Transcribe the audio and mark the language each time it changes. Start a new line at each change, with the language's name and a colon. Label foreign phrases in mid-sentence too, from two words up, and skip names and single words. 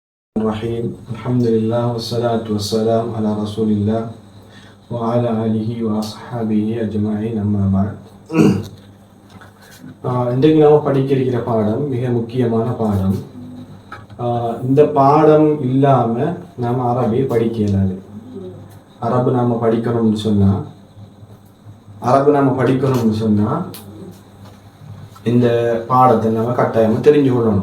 Arabic: الرحيم الحمد لله والصلاة والسلام على رسول الله وعلى آله وأصحابه أجمعين أما بعد.
Tamil: இன்றைக்கு நாம் படிக்க இருக்கிற பாடம் மிக முக்கியமான பாடம். இந்த பாடம் இல்லாமல் நாம் அரபி படிக்க இயலாது. அரபு நாம் படிக்கணும்னு சொன்னால் இந்த பாடத்தை நம்ம கட்டாயமாக தெரிஞ்சு கொள்ளணும்.